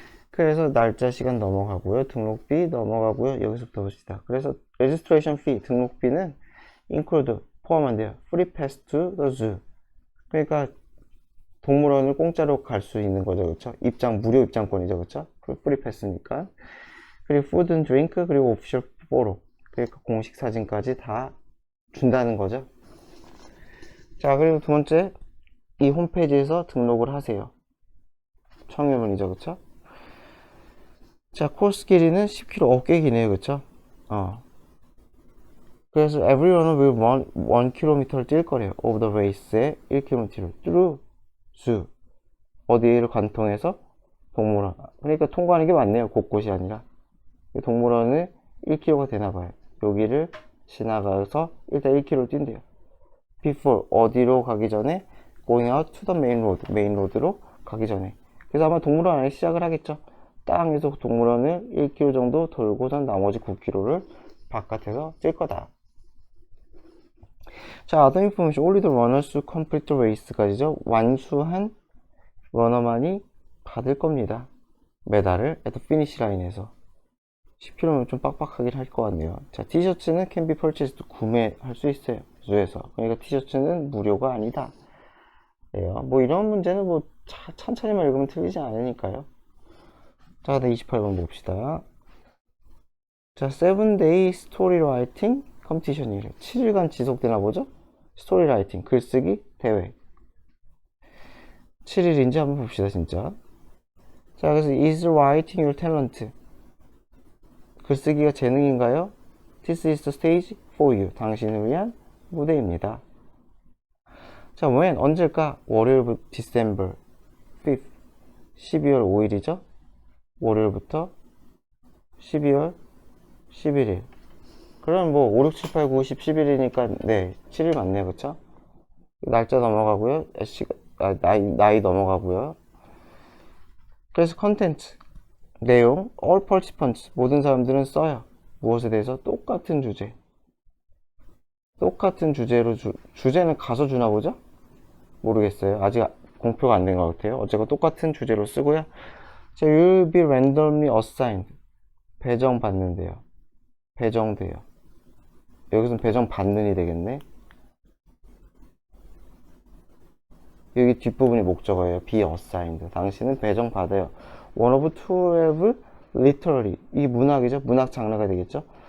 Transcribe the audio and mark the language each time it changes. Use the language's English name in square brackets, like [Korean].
[Korean] 그래서 날짜 시간 넘어가고요. 등록비 넘어가고요. 여기서부터 봅시다. 그래서 [English] registration fee [Korean] 등록비는 include 포함한대요. [English] free pass to the zoo. [Korean] 그러니까 동물원을 공짜로 갈 수 있는 거죠, 그렇죠? 입장 무료 입장권이죠, 그렇죠? 그 프리 패스니까. 그리고 [English] food and drink 그리고 official photo. [Korean] 그러니까 공식 사진까지 다 준다는 거죠. 자, 그리고 두 번째, 이 홈페이지에서 등록을 하세요. 청유문이죠, 그렇죠? 자, 코스 길이는 10km 어깨 기네요, 그렇죠? 그래서 [English] everyone will run [Korean] 1km를 뛸 거래요. [English] of the race [Korean] 에 [English] 1km를 through zoo. [Korean] 어디를 관통해서 동물원. 그러니까 통과하는 게 맞네요. 곳곳이 아니라. 동물원은 1km가 되나봐요. 여기를 지나가서 일단 1km를 뛴대요. [English] before [Korean] 어디로 가기 전에 [English] going out to the main road. [Korean] 메인 로드로 가기 전에. 그래서 아마 동물원 안에 시작을 하겠죠. 땅에서 동물원을 1km 정도 돌고선 나머지 9km를 바깥에서 뛸 거다. 자, [English] other information. only the runners who complete the race [Korean] 까지죠. 완수한 러너만이 받을 겁니다. 메달을 [English] at the finish line [Korean] 에서. 10km면 좀 빡빡하긴 할 것 같네요. 자, 티셔츠는 [English] can be purchased. [Korean] 구매할 수 있어요. 주에서. 그러니까 티셔츠는 무료가 아니다. 예요. 뭐 이런 문제는 뭐 천천히만 읽으면 틀리지 않으니까요. 자, 28번 봅시다. 자, 7day story writing 컴피티션이래요. 7일간 지속되나 보죠? 스토리 라이팅, 글쓰기 대회. 7일인지 한번 봅시다, 진짜. [English] 자, 그래서 is writing your talent? [Korean] 글쓰기가 재능인가요? [English] This is the stage for you. [Korean] 당신을 위한 무대입니다. 자, when? 언제일까? 월요일부터 December 5th. 12월 5일이죠? 월요일부터 12월 11일. 그럼 뭐 5, 6, 7, 8, 9, 10, 11이니까 네, 7일 맞네요, 그쵸? 날짜 넘어가고요. 나이 넘어가고요. 그래서 컨텐츠 내용 [English] all participants [Korean] 모든 사람들은 써요. 무엇에 대해서? 똑같은 주제. 똑같은 주제로 주제는 가서 주나 보죠? 모르겠어요. 아직 공표가 안 된 것 같아요. 어쨌건 똑같은 주제로 쓰고요. [English] 자, you'll be randomly assigned. [Korean] 배정받는데요. 배정돼요. 여기서는 배정받는이 되겠네. 여기 뒷부분이 목적어예요. [English] be assigned. [Korean] 당신은 배정받아요. [English] one of 12 literary. [Korean] 이 문학이죠. 문학 장르가 되겠죠.